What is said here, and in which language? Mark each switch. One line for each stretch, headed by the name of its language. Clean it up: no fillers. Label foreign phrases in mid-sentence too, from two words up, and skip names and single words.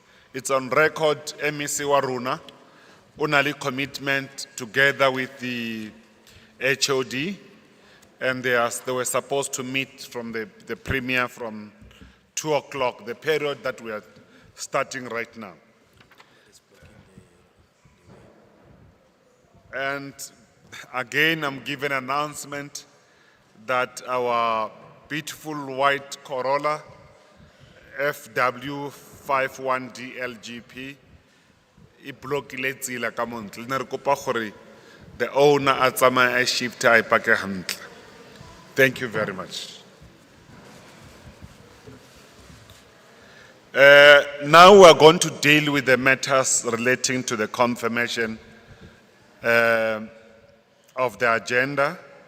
English: It's on record, MEC Waruna, unali commitment together with the HOD, and they were supposed to meet from the premier from 2 o'clock, the period that we are starting right now. And again, I'm giving an announcement that our beautiful white Corolla FW51DLGP
Tswana: iblokile tsela ka montle. Ne re kopa gore
English: the owner
Tswana: a tsamaye a shift a ipake hantle.
English: Thank you very much. Now we are going to deal with the matters relating to the confirmation of the agenda.